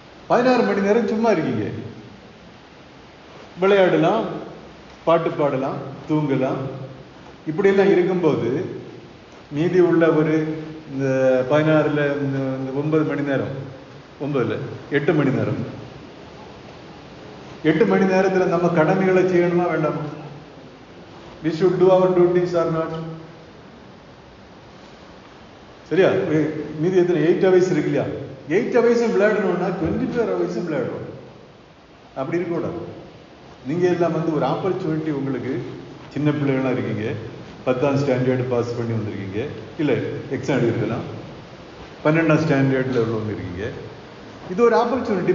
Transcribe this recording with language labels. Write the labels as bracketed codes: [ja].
[ta] 16 மணி நேரம் சும்மா இருக்கீங்க. விளையாடலாம், பாட்டு பாடலாம், தூங்கலாம். இப்படியெல்லாம் இருக்கும்போது மீதி உள்ள ஒரு இந்த 16ல் இந்த 9 மணி நேரம், 9ல் 8 மணி நேரம், 8 மணி நேரத்தில் நம்ம கடமைகளை செய்யணுமா வேண்டாமா? [en] We should do our duties or not? [ta] சரியா? மீதி எத்தனை 8 hours இருக்கு இல்லையா? 8 hours விளையாடணும்னா 24 hours விளையாடணும். அப்படி இருக்கக்கூடாது. நீங்கள் எல்லாம் வந்து ஒரு ஆப்பர்ச்சுனிட்டி, உங்களுக்கு சின்ன பிள்ளைகளாக இருக்கீங்க, 10ஆம் ஸ்டாண்டர்டு பாஸ் பண்ணி வந்திருக்கீங்க, இல்லை எக்ஸாம் இருக்கலாம், 12ஆம் ஸ்டாண்டர்டில் உள்ளவங்க இருக்கீங்க. இது ஒரு ஆப்பர்ச்சுனிட்டி.